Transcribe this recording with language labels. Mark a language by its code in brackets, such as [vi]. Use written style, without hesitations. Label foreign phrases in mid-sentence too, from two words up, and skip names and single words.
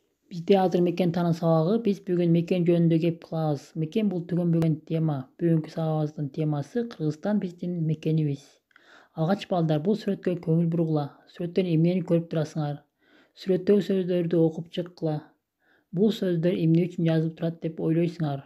[ky] Бизде азыр мекен таануу сабагы. Биз бүгүн мекен жөнүндө кеп кылабыз. Мекен бул түгөнбөгөн тема. Бүгүнкү сабагыбыздын темасы Кыргызстан биздин мекенибиз. Алгач балдар, бул сүрөткө көңүл бургула. Сүрөттөн эмнени көрүп турасыңар? Сүрөттөгү сөздөрдү окуп чыккыла. Бул сөздөр эмне үчүн жазылып турат деп ойлойсуңар?